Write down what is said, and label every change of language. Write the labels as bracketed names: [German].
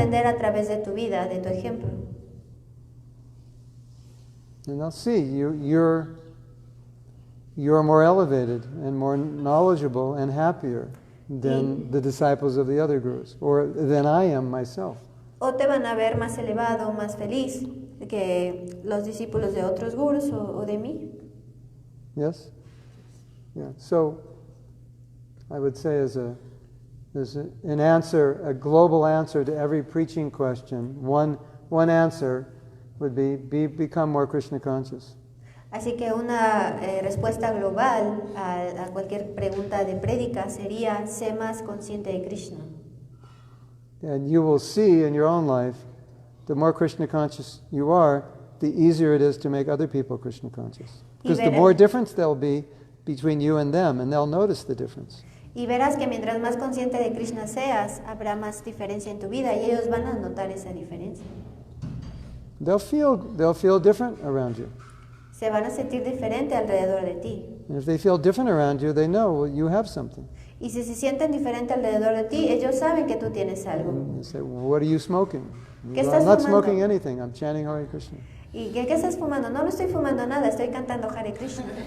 [Spanish] aprender a través de tu vida, de tu ejemplo. [English] And they'll see you're more elevated and more knowledgeable and happier than the disciples of the other gurus, or than I am myself. [Spanish] O te van a ver más elevado, más feliz que los discípulos de otros gurus o de mí. [English] Yes? Yeah. So I would say as an answer, a global answer to every preaching question, one answer would become more Krishna conscious. [Spanish] Así que una respuesta global a cualquier pregunta de prédica sería: sé más consciente de Krishna. [English] And you will see in your own life, the more Krishna conscious you are, the easier it is to make other people Krishna conscious. Because the more difference there'll be between you and them, and they'll notice the difference. [Spanish] Y verás que mientras más consciente de Krishna seas, habrá más diferencia en tu vida y ellos van a notar esa diferencia. [English] They'll feel different around you. [Spanish] Se van a sentir diferente alrededor de ti. [English] And if they feel different around you, they know you have something. [Spanish] Y si se sienten diferente alrededor de ti, ellos saben que tú tienes algo. [English] And you say, what are you smoking? [Spanish] ¿Qué [English] You go, [Spanish] estás [English] I'm not [Spanish] fumando? [English] smoking anything. I'm chanting Hare Krishna. [Spanish] ¿Y qué estás fumando? No, no estoy fumando nada, estoy cantando Hare Krishna.